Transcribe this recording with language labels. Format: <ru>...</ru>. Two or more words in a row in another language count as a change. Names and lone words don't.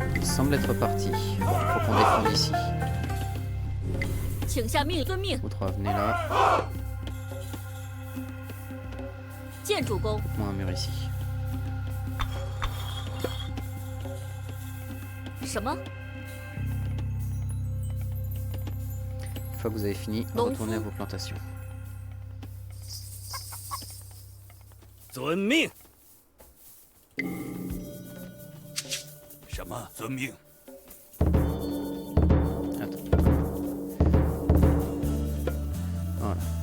<fr>semble être parti. Bon, faut qu'on défende ici.</fr> <zh>请下命，遵命。</zh> <fr>Vous trois venez là.</fr> <zh>见主公。</zh> <fr>Moi un mur ici.</fr> <zh>什么？</zh> <fr>Une fois que vous avez fini, retournez à vos plantations.</fr> <zh>遵命。什么？遵命。</zh> <fr>Attends. Voilà.</fr>